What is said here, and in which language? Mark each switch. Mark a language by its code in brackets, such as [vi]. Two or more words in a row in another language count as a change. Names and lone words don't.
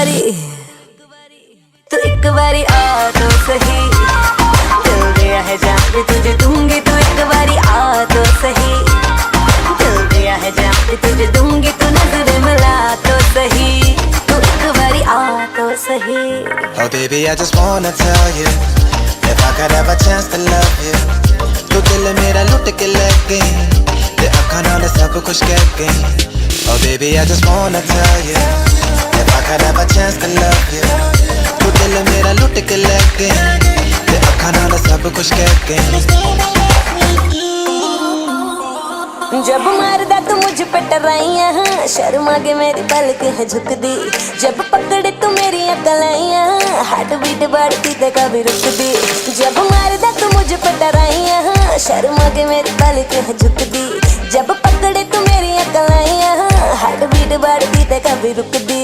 [hi] बारी आ तो सही, दिल दिया है जहाँ भी तुझे दूंगी, तू एक बारी आ तो सही, दिल दिया है जहाँ भी तुझे दूंगी, तू नजर मिला तो सही, तू एक बारी आ तो सही। [en] Oh baby I just wanna tell you, if I could have a chance to love you, [hi] तू दिल मेरा लुट के ले गई, [pa] ਤੇ ਅੱਖਾਂ ਨਾਲ [hi] सब कुछ कह गई। [en] Oh baby I just wanna tell you, if I could have a chance to love you, [hi] तू दिल मेरा लुट के ले गई, [pa] ਤੇ ਅੱਖਾਂ ਨਾਲ [hi] सब कुछ कह गई। जब मारदा तू मुझ पे टराइयां, शर्मा के मेरी पलक है झुक दी, जब पकड़े तू मेरी अकलाइयां, [en] heart beat [hi] बढ़ती ते कभी रुक दी, जब मारदा तू मुझ पे टराइयां, शर्मा के मेरी पलक है झुक दी, जब पकड़े तू मेरी अकलाइयां, [en] heart beat [hi] बढ़ती ते कभी रुक दी।